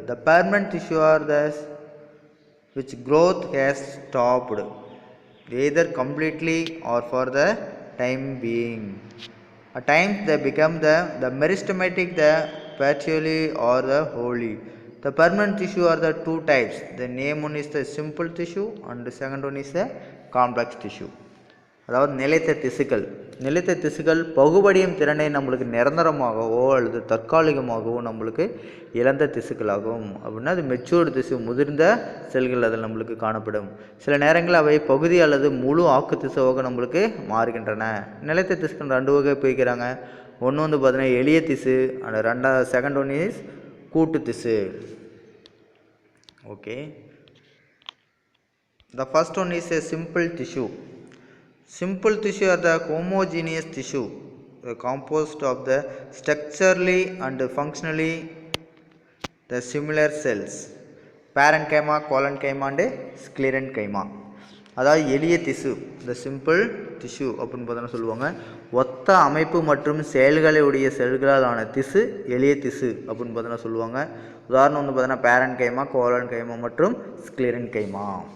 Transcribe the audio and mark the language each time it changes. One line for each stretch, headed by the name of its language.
English: The permanent tissue are those which growth has stopped either completely or for the time being. At times they become the meristematic, the partially or the wholly. The permanent tissue are the two types. The name one is the simple tissue and the second one is the complex tissue.
Tamil: அதாவது நிலைத்த திசுக்கள் பகுபடியும் திறனை நம்மளுக்கு நிரந்தரமாகவோ அல்லது தற்காலிகமாகவோ நம்மளுக்கு இழந்த திசுக்களாகும். அப்படின்னா அது மெச்சூர்டு திசு, முதிர்ந்த செல்கள் அதில் நம்மளுக்கு காணப்படும். சில நேரங்களில் அவை பகுதி அல்லது முழு ஆக்கு திசுவாக நம்மளுக்கு மாறுகின்றன. நிலைத்த திசுக்கள் ரெண்டு வகை பிரிக்கிறாங்க. ஒன்று பார்த்தீங்கன்னா எளிய திசு, அந்த
English: second one is
Tamil: கூட்டு திசு.
English: Okay, the first one is a simple tissue. Simple tissue are the homogeneous tissue composed of the structurally and functionally the similar cells, parenchyma, collenchyma and sclerenchyma.
Tamil: அதாவது எளிய திசு, இந்த சிம்பிள் டிஷ்யூ அப்படின்னு பார்த்தோன்னா சொல்லுவாங்க. ஒத்த அமைப்பு மற்றும் செயல்களை உடைய செல்களால் ஆன திசு எளிய திசு அப்படின்னு பார்த்தோன்னா சொல்லுவாங்க. உதாரணம் பார்த்தோன்னா பேரன்கைமா, கோலன்கைமா மற்றும் ஸ்க்ளீரன்கைமா.